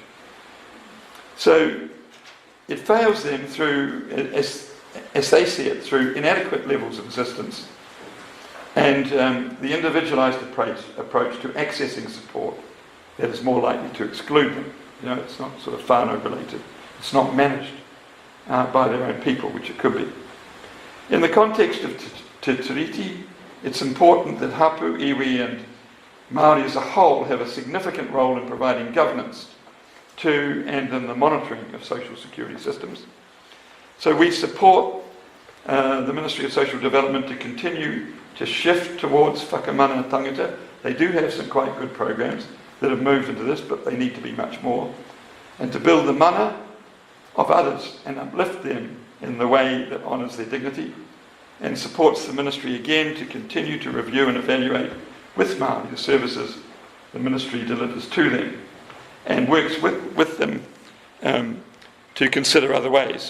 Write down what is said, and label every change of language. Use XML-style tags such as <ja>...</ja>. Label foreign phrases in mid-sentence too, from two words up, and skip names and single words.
<en>So it fails them through, as they see it, through inadequate levels of assistance and the individualised approach to accessing support that is more likely to exclude them. You know, it's not sort of whānau related. It's not managed by their own people, which it could be. In the context of Te Tiriti, it's important that</en> <mi>hapu, iwi</mi> <en>and Māori as a whole have a significant role in providing governance to and in the monitoring of social security systems. So we support the Ministry of Social Development to continue to shift towards</en> <mi>whakamana tangata.</mi> <en>They do have some quite good programs that have moved into this, but they need to be much more. And to build the mana of others and uplift them in the way that honours their dignity, and supports the Ministry again to continue to review and evaluate with Māori the services the Ministry delivers to them, and works with them to consider other ways.</en>